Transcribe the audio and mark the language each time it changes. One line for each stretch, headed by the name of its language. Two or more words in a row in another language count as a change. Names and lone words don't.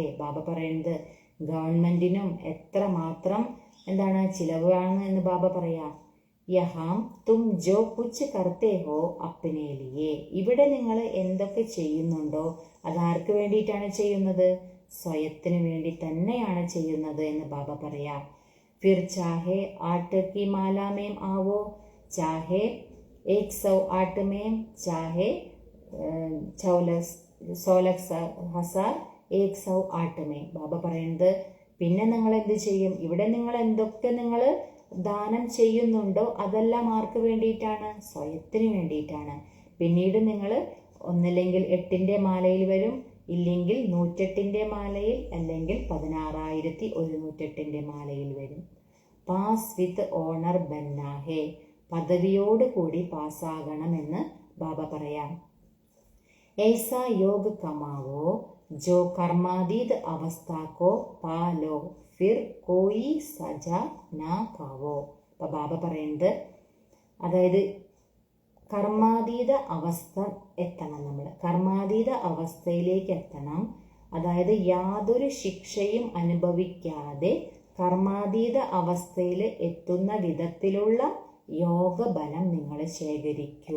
Malayalam: ബാബ പറയുന്നത് ഗവൺമെന്റിനും എത്ര മാത്രം ചിലവാണ് എന്ന് ബാബ പറയാ.
Hindi: यहाँ तुम जो कुछ करते हो अपने लिए.
Malayalam: ഇവിടെ നിങ്ങൾ എന്തൊക്കെ ചെയ്യുന്നുണ്ടോ അതാർക്ക് വേണ്ടിയിട്ടാണ് ചെയ്യുന്നത്? സ്വയത്തിന് വേണ്ടി തന്നെയാണ് ചെയ്യുന്നത് എന്ന് ബാബ പറയാ.
Hindi: फिर चाहे 8 की माला में आवो, चाहे 108 में, चाहे 16,108 में.
Malayalam: ബാബ പറയുന്നത് പിന്നെ നിങ്ങൾ എന്ത് ചെയ്യും? ഇവിടെ നിങ്ങൾ എന്തൊക്കെ നിങ്ങൾ ദാനം ചെയ്യുന്നുണ്ടോ അതെല്ലാം ആർക്ക് വേണ്ടിയിട്ടാണ്? സ്വയത്തിന് വേണ്ടിയിട്ടാണ്. പിന്നീട് നിങ്ങൾ ഒന്നില്ലെങ്കിൽ 8ന്റെ മാലയിൽ വരും, ഇല്ലെങ്കിൽ 108ന്റെ മാലയിൽ, അല്ലെങ്കിൽ 16,108ന്റെ മാലയിൽ വരും.
English: pass with honour
Malayalam: ബന്നാഹേ, പദവിയോട് കൂടി പാസ്സാകണമെന്ന് ബാബ പറയാം.
Hindi: ऐसा योग कमावो जो कर्मातीत अवस्था को पालो, फिर कोई सजा ना खावो.
Malayalam: അപ്പൊ ബാബ പറയുന്നത്, അതായത് കർമാതീത അവസ്ഥ എത്തണം. നമ്മൾ കർമാതീത അവസ്ഥയിലേക്ക് എത്തണം. അതായത് യാതൊരു ശിക്ഷയും അനുഭവിക്കാതെ കർമാതീത അവസ്ഥയിൽ എത്തുന്ന വിധത്തിലുള്ള യോഗബലം നിങ്ങൾ ശേഖരിക്കൂ.